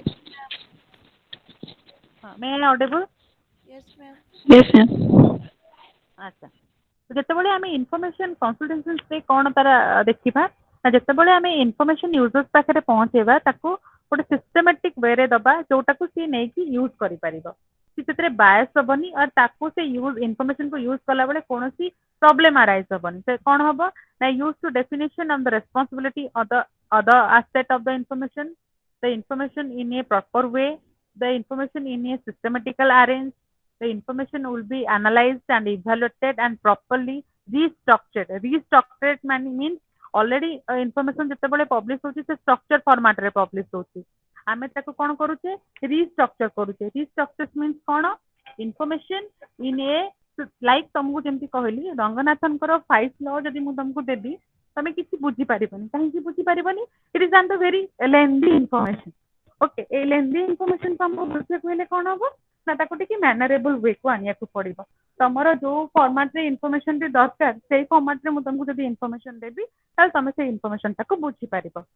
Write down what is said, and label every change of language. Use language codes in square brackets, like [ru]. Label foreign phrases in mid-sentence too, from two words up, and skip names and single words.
[en] Yes, May I audible? yes, ma'am. Yes, ma'am. [or] ଆଚ୍ଛା, ଯେତେବେଳେ ଆମେ [en] information consultationରେ [or] କ'ଣ ତାର ଦେଖିବା ନା, ଯେତେବେଳେ ଆମେ [en] information users [or] ପାଖରେ ପହଞ୍ଚେଇବା ତାକୁ ଗୋଟେ [en] systematic wayରେ [or] ଦବା ଯୋଉଟାକୁ ସିଏ ନେଇକି ୟୁଜ କରିପାରିବ, କି ସେଥିରେ ବାୟସ ହବନି ଆଉ ତାକୁ ସେ [en] use informationକୁ [or] ୟୁଜ କଲାବେଳେ କୌଣସି [en] problem arise [or] ହବନି। ସେ କ'ଣ ହବ ନା, [en] use to definition of the responsibility of the other aspect of the information in a proper way, the information in a systematical arrange, the information will be analyzed and evaluated and properly restructured. Restructured means already information [or] ଯେତେବେଳେ ପବ୍ଲିଶ ହଉଛି ସେ [en] structure format [or] ରେ ପବ୍ଲିଶ ହଉଛି, ଆମେ ତାକୁ କ'ଣ କରୁଛେ restructure କରୁଛେ। [en] restructure means କ'ଣ, information in a like [or] ତମକୁ ଯେମିତି କହିଲି ରଙ୍ଗନାଥଙ୍କର 5 law ଯଦି ମୁଁ ତମକୁ ଦେବି ତମେ କିଛି ବୁଝିପାରିବନି। କାହିଁକି ବୁଝିପାରିବନି? [en] it is on the very lengthy information. [or] ଓକେ, ଏଇ [en] lengthy information [or] ତମକୁ ବୁଝିବାକୁ ହେଲେ କ'ଣ ହବ ନା, ତାକୁ ଟିକେ [en] manageable way [or] କୁ ଆଣିବାକୁ ପଡିବ। ତମର ଯୋଉ ଫର୍ମାଟ ରେ ଇନଫର୍ମେସନ ଟି ଦରକାର ସେଇ ଫର୍ମାଟ ରେ ମୁଁ ତମକୁ ଯଦି ଇନଫର୍ମେସନ ଦେବି ତାହେଲେ ତମେ ସେଇ ଇନଫର୍ମେସନ ଟାକୁ ବୁଝିପାରିବ।